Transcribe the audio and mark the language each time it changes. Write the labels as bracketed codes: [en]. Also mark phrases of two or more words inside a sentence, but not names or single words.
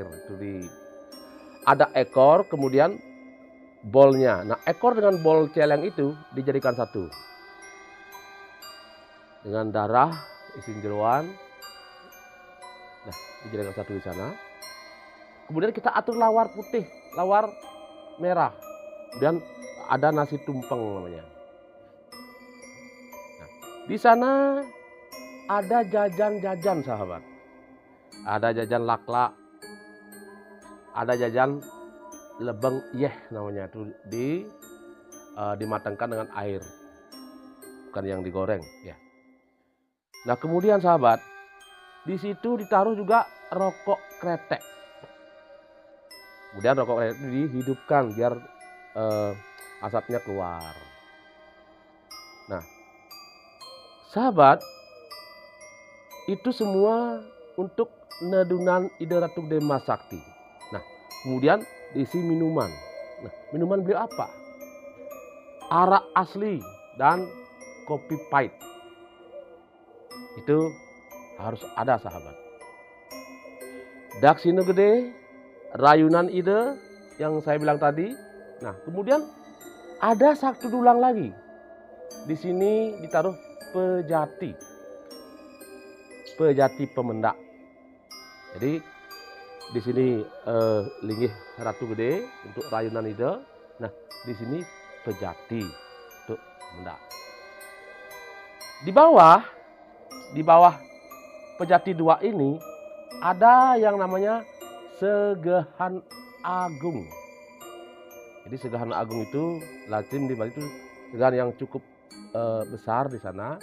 [id] Ada ekor, kemudian bolnya. Nah, ekor dengan bol celeng itu dijadikan satu. Dengan darah, isin jeroan. Nah, dijadikan satu di sana. Kemudian kita atur lawar putih, lawar merah. Kemudian ada nasi tumpeng namanya. Di sana ada jajan-jajan sahabat. Ada jajan laklak, ada jajan [ban] lebeng yeh [id] namanya, itu dimatangkan dengan air, bukan yang digoreng ya. Nah, kemudian sahabat, di situ ditaruh juga rokok kretek. Kemudian rokok kretek itu dihidupkan biar asapnya keluar. Nah, sahabat, itu semua untuk nedunan Ide Ratu Gede Mas Sakti. Nah, kemudian diisi minuman. Nah, minuman beliau apa? Arak asli dan kopi pahit. Itu harus ada sahabat. [ban] Daksina gede, rayunan ide [id] yang saya bilang tadi. Nah, kemudian ada satu dulang lagi. Di sini ditaruh pejati. [ban] Pejati pemendak. [id] Jadi di sini linggih Ratu Gede untuk [ban] rayunan ide. [id] Nah, di sini pejati untuk pemendak. Di bawah pejati dua ini ada yang namanya Segahan Agung. Jadi Segahan Agung itu lazim di Bali itu segahan yang cukup besar di sana.